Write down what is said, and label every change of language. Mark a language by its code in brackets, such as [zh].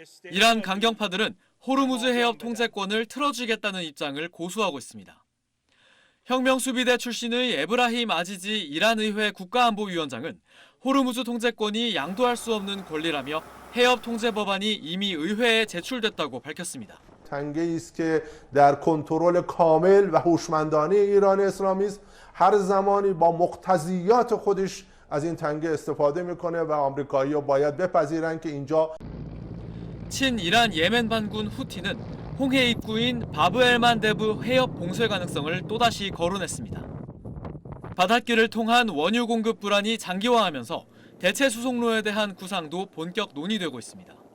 [ko] 이란 강경파들은 호르무즈 해협 통제권을 틀어주겠다는 입장을 고수하고 있습니다. 혁명수비대 출신의 에브라힘 아지지 이란 의회 국가안보위원장은 호르무즈 통제권이 양도할 수 없는 권리라며 해협 통제 법안이 이미 의회에 제출됐다고 밝혔습니다. [fa] تنگه‌ای است که در کنترل کامل و هوشمندانه ایران اسلامی است هر زمانی با مقتضیات خودش از این تنگه استفاده میکنه و آمریکایی‌ها باید بپذیرن که اینجا [ko] 친이란 예멘 반군 후티는 홍해 입구인 바브 엘만데브 해협 봉쇄 가능성을 또다시 거론했습니다. 바닷길을 통한 원유 공급 불안이 장기화하면서 대체 수송로에 대한 구상도 본격 논의되고 있습니다.